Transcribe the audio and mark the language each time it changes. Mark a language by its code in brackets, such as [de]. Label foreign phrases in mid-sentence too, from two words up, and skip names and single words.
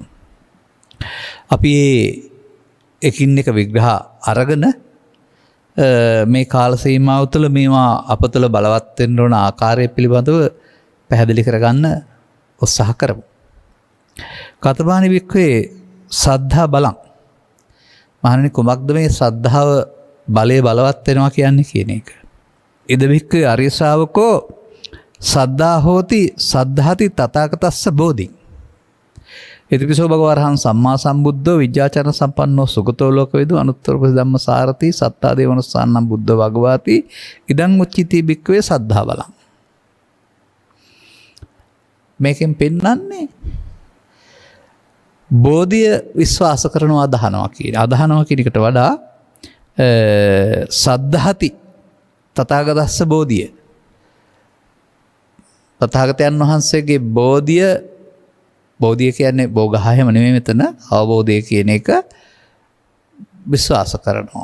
[si] අපි එකින් එක විග්‍රහ අරගෙන මේ කාල සීමාව තුළ මේවා අප තුළ බලවත් වෙන්න ඕන ආකාරය පිළිබඳව පැහැදිලි කරගන්න උත්සාහ කරමු. [pi] කතමානි වික්ඛවේ සද්ධා බලං. [si] මහණෙනි කුමක්ද මේ ශ්‍රද්ධාව බලය බලවත් වෙනවා කියන්නේ කියන එක. [pi] ඉද වික්ඛවේ ආර්ය ශ්‍රාවකෝ සද්ධා හෝති සද්ධාති තථාගතස්ස බෝධි. ඉතිපිසෝ භගවරහං සම්මා සම්බුද්ධෝ විජ්ජාචරණ සම්පන්නෝ සුගතෝ ලෝකවිදු අනුත්තර ධම්ම සාරති සත්තා දේවනස්සාන්නම් බුද්ධ භගවාති ඉදං උච්චිතී භික්ඛවේ සද්ධා බලං. [si] මේකෙන් පෙන්වන්නේ බෝධිය විශ්වාස කරනවා අදහනවා කියන එකට වඩා [pi] සද්ධාති තථාගතස්ස [si] බෝධිය තථාගතයන් වහන්සේගේ බෝධිය කියන්නේ බෝගහයම නෙමෙයි මෙතන අවබෝධය කියන එක විශ්වාස කරනවා.